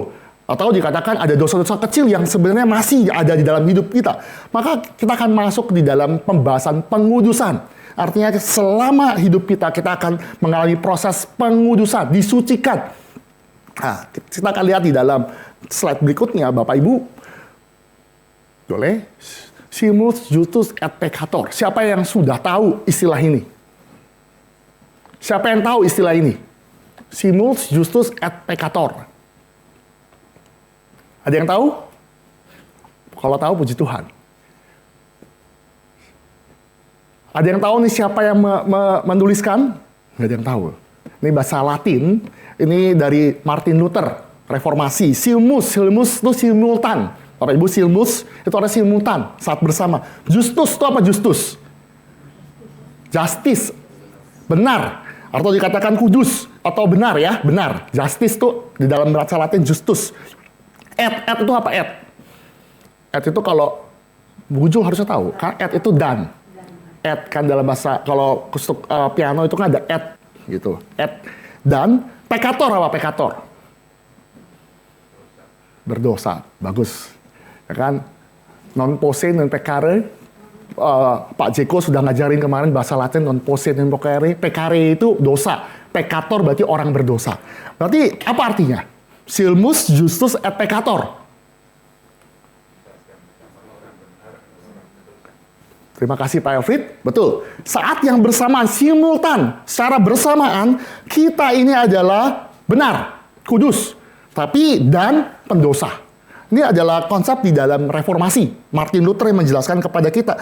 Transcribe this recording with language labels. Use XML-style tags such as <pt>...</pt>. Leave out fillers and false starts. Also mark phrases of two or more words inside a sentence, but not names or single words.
<id>Atau dikatakan ada dosa-dosa kecil yang sebenarnya masih ada di dalam hidup kita. Maka kita akan masuk di dalam pembahasan pengudusan. Artinya selama hidup kita akan mengalami proses pengudusan, disucikan. Nah, kita akan lihat di dalam slide berikutnya, Bapak Ibu. Boleh?</id> <la>Simul justus et peccator.</la> <id>Siapa yang sudah tahu istilah ini? Siapa yang tahu istilah ini?</id> <la>Simul justus et peccator.</la> <id>Ada yang tahu? Kalau tahu, puji Tuhan. Ada yang tahu nih siapa yang menuliskan? Nggak ada yang tahu. Ini bahasa Latin. Ini dari Martin Luther, Reformasi. Silmus itu simultan. Bapak Ibu, silmus itu ada simultan, saat bersama. Justus itu apa justus? Justice, benar. Atau dikatakan kudus, atau benar ya, benar. Justice itu di dalam bahasa Latin justus. Et itu apa et? Et itu kalau Bujul harusnya tahu, kan et itu dan. Et kan dalam bahasa, kalau piano itu kan ada et, gitu. Et, dan, peccator apa peccator? Berdosa, bagus. Ya kan?</id> <la>Non posse non peccare.</la> <id>Pak Jeko sudah ngajarin kemarin bahasa Latin</id> <la>non posse non peccare.</la> <id>Peccare itu dosa. Peccator berarti orang berdosa. Berarti apa artinya?</id> <la>Silmus justus et peccator.</la> <id>Terima kasih Pak Elfrid. Betul. Saat yang bersamaan, simultan, secara bersamaan, kita ini adalah benar, kudus. Tapi dan pendosa. Ini adalah konsep di dalam reformasi. Martin Luther yang menjelaskan kepada kita.</id>